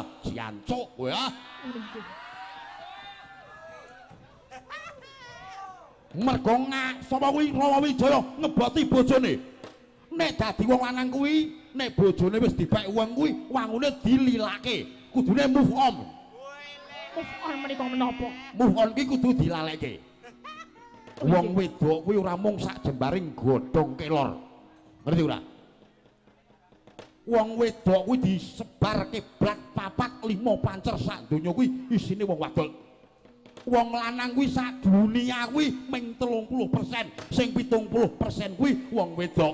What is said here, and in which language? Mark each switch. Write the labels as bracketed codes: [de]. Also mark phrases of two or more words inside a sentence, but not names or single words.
[jv] Jancuk kowe Mergo sapa kuwi Rama Wijaya ngeboti bojone. Nek dadi wong lanang kuwi nek bojone wis dipek wong kuwi wangune dililake kudune [en] move on. Move on [jv] menika menapa? [en] Move on [jv] ki kudu dilaleke. Wong wedok kuwi ora mung sak jembaring godhong kelor. Ngerti ora? Wong wedok kuwi disebar kiblat papat 5 pancer sak donya kuwi isine wong wadok. Wong lanang kuwi sak dunia kuwi ming 30%, sing 70% kuwi wong wedok.